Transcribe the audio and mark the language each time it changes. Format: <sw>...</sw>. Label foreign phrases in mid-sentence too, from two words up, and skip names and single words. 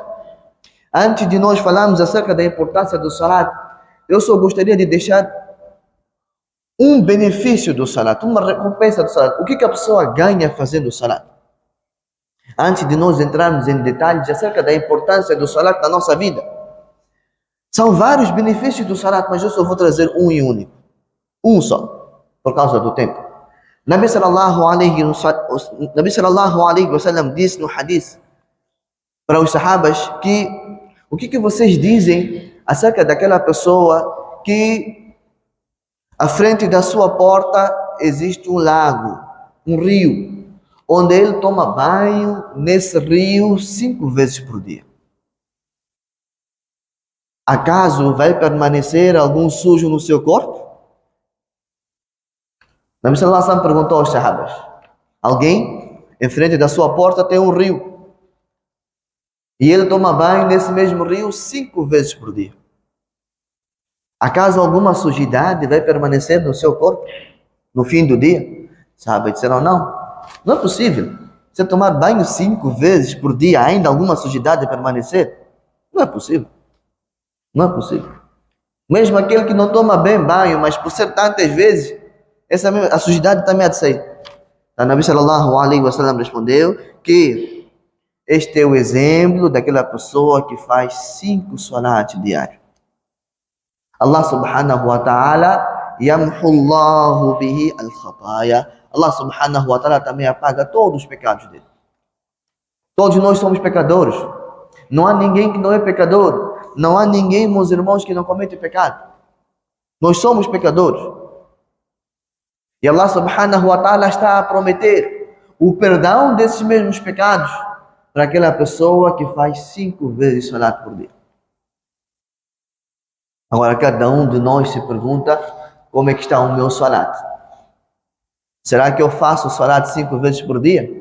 <pt>Antes de nós falarmos acerca da importância do salat, eu só gostaria de deixar um benefício do salat, uma recompensa do salat. O que a pessoa ganha fazendo o salat? Antes de nós entrarmos em detalhes acerca da importância do salat na nossa vida. São vários benefícios do salat, mas eu só vou trazer um e único. Um só, por causa do tempo. Nabi</pt> <ar>صلى الله عليه وسلم</ar> <pt>disse no hadith para os sahabas que o que vocês dizem acerca daquela pessoa que à frente da sua porta existe um lago, um rio, onde ele toma banho nesse rio 5 vezes por dia. Acaso vai permanecer algum sujo no seu corpo? Nabi</pt> <ar>صلى الله عليه وسلم</ar> <pt>perguntou aos sahabas: alguém em frente da sua porta tem um rio e ele toma banho nesse mesmo rio 5 vezes por dia. Acaso alguma sujidade vai permanecer no seu corpo no fim do dia? Sabe, disseram: não é possível. Você tomar banho 5 vezes por dia, ainda alguma sujidade permanecer? Não é possível. Não é possível. Mesmo aquele que não toma bem banho, mas por ser tantas vezes, a sujidade também há de sair. A Nabi</pt> <ar>صلى الله عليه وسلم</ar> <pt>respondeu que este é o exemplo daquela pessoa que faz 5 salats diários.</pt> <ar>الله سبحانه وتعالى يمحو الله به الخطايا.</ar> <pt>Allah</pt> <ar>سبحانه وتعالى</ar> <pt>também apaga todos os pecados dele. Todos nós somos pecadores. Não há ninguém que não é pecador. Não há ninguém, meus irmãos, que não comete pecado. Nós somos pecadores. E Allah</pt> <ar>سبحانه وتعالى</ar> <pt>está a prometer o perdão desses mesmos pecados para aquela pessoa que faz 5 vezes salat por dia. Agora, cada um de nós se pergunta: como é que está o meu salat? Será que eu faço salat 5 vezes por dia?</pt>